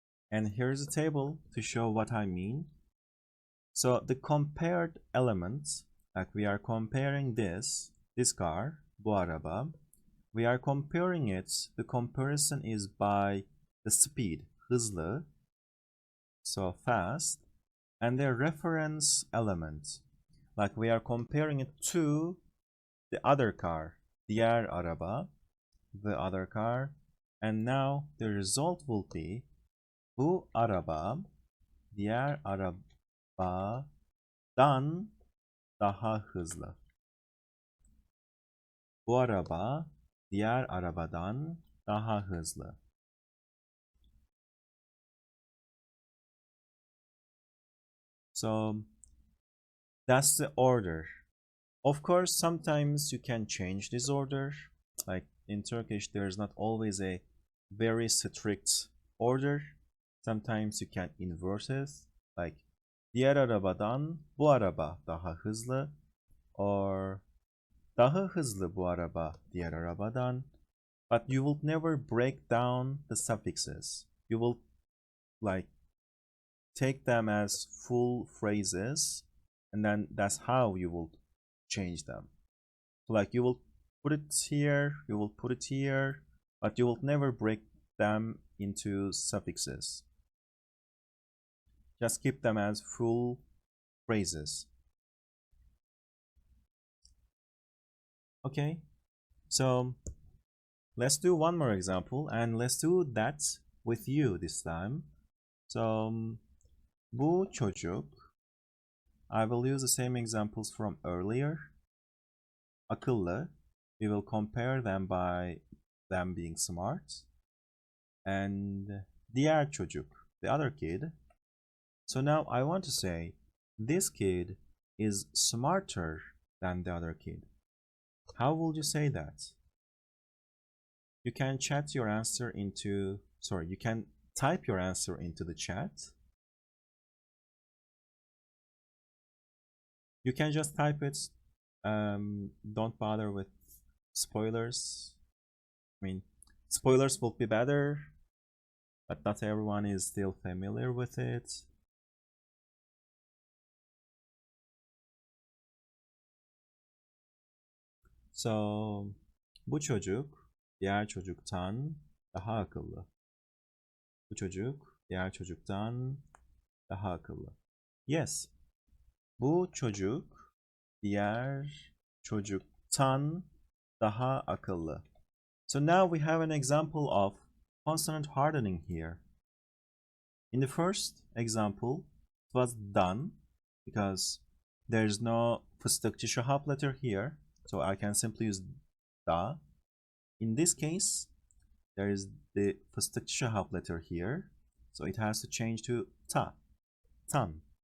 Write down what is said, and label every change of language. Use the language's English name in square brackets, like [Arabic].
[English] And here's a table to show what I mean. So the compared elements, like we are comparing this car, bu araba. We are comparing it, the comparison is by the speed, hızlı, so fast, and the reference element. Like we are comparing it to the other car, diğer araba, the other car, and now the result will be bu araba, diğer arabadan daha hızlı. [Turkish] Bu araba diğer arabadan daha hızlı. [English] So that's the order. Of course, sometimes you can change this order. Like in Turkish, there's not always a very strict order. Sometimes you can invert it. [Turkish] Like diğer arabadan bu araba daha hızlı, or daha hızlı bu araba diğer arabadan. [English] But you will never break down the suffixes. You will like take them as full phrases, and then that's how you will change them. So like you will put it here, you will put it here, but you will never break them into suffixes. Just keep them as full phrases. Okay, so let's do one more example, and let's do that with you this time. So bu çocuk, I will use the same examples from earlier. Akıllı, we will compare them by them being smart. And diğer çocuk, the other kid. So now I want to say this kid is smarter than the other kid. How would you say that? You can chat your answer into, you can type your answer into the chat. You can just type it. Don't bother with spoilers. I mean, spoilers will be better, but not everyone is still familiar with it. [Turkish] So, bu çocuk diğer çocuktan daha akıllı. Bu çocuk diğer çocuktan daha akıllı. Yes. Bu çocuk diğer çocuktan daha akıllı. [English] So now we have an example of consonant hardening here. In the first example, it was done because there's no fıstıkçı şahap letter here, so I can simply use da. In this case, there is the fıstıkçı şahap letter here, so it has to change to ta, tan.